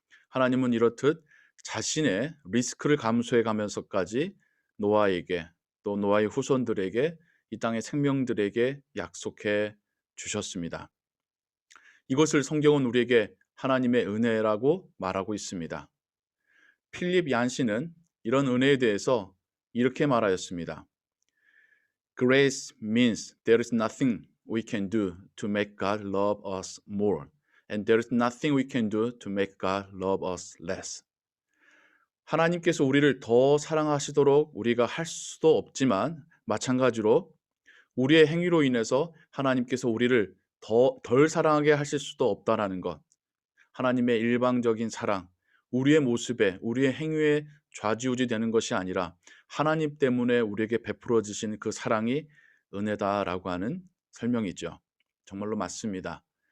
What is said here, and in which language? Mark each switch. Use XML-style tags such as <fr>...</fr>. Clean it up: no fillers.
<ko>하나님은 이렇듯 자신의 리스크를 감수해 가면서까지 노아에게 또 노아의 후손들에게 이 땅의 생명들에게 약속해 주셨습니다. 이것을 성경은 우리에게 하나님의 은혜라고 말하고 있습니다. 필립 얀시는 이런 은혜에 대해서 이렇게 말하였습니다.</ko> <en>Grace means there is nothing we can do to make God love us more, and there is nothing we can do to make God love us less.</en> <ko>하나님께서 우리를 더 사랑하시도록 우리가 할 수도 없지만 마찬가지로 우리의 행위로 인해서 하나님께서 우리를 덜 사랑하게 하실 수도 없다라는 것. 하나님의 일방적인 사랑, 우리의 모습에, 우리의 행위에 좌지우지 되는 것이 아니라 하나님 때문에 우리에게 베풀어 주신 그 사랑이 은혜다라고 하는 설명이죠. 정말로 맞습니다.</ko>